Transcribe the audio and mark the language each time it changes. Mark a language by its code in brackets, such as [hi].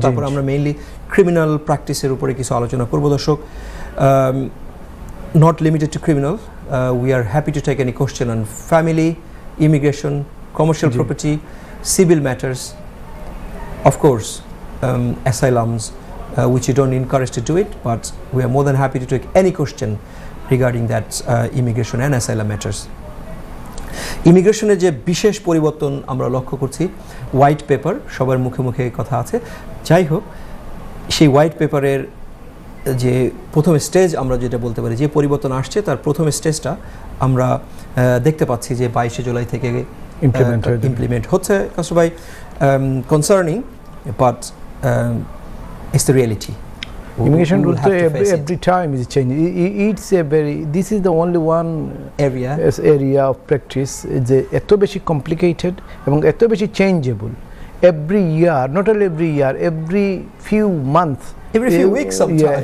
[bn] তারপর আমরা mainly criminal প্র্যাকটিসের উপরে কিছু আলোচনা করব। দর্শক, [en] not limited to criminal, we are happy to take any question on family, immigration, commercial property, civil matters, of course, asylums, which you don't encourage to do it, but we are more than happy to take any question regarding that immigration and asylum matters. [bn] ইমিগ্রেশনের যে বিশেষ পরিবর্তন আমরা লক্ষ্য করছি, white paper সবার মুখে মুখে কথা আছে। যাই হোক, সেই হোয়াইট পেপারের যে প্রথম স্টেজ আমরা যেটা বলতে পারি, যে পরিবর্তন আসছে তার প্রথম স্টেজটা আমরা দেখতে পাচ্ছি যে 22শে জুলাই থেকে ইমপ্লিমেন্ট হচ্ছে। [en] কাউসার ভাই, concerning but it's the reality. Immigration rule every time is changing. It's a very, this is the only one area of practice [bn] যে এত বেশি [en] complicated [bn] এবং এত বেশি [en] changeable. Every year, not only every year, every few months, every few weeks sometimes.